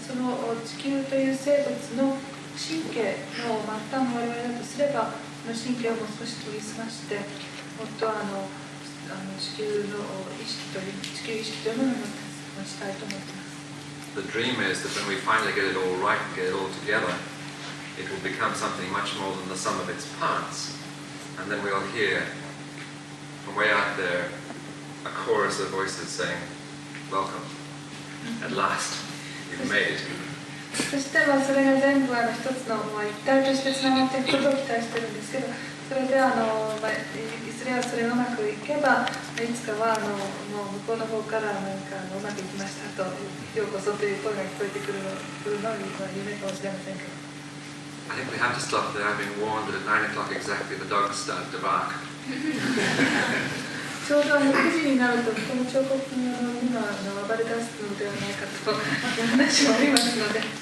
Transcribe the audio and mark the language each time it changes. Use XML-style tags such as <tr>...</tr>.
<ja>その地球という生物の神経の末端の我々だとすれば、その神経をもう少し研ぎ澄まして、もっと地球の意識というものを持ちたいと思っています。</ja> <en>The dream is that when we finally get it all right, get it all together, it will become something much more than the sum of its parts. And then we'll hear from way out there a chorus of voices saying, "Welcome. At last, you've made it."</en> <ja>そしてそれが全部一つの一体としてつながっていくことを期待してるんですけど、それでいずれはそれがうまくいけば、いつかはもう向こうの方からうまくいきましたと、ようこそという声が聞こえてくるのが夢かもしれませんけど。</ja> <en>I think we have to stop there. I've been warned that at 9 o'clock exactly the dogs start to bark.</en> <ja>ちょうど9時になると、この彫刻の犬が暴れ出すのではないかという話もありますので。</ja>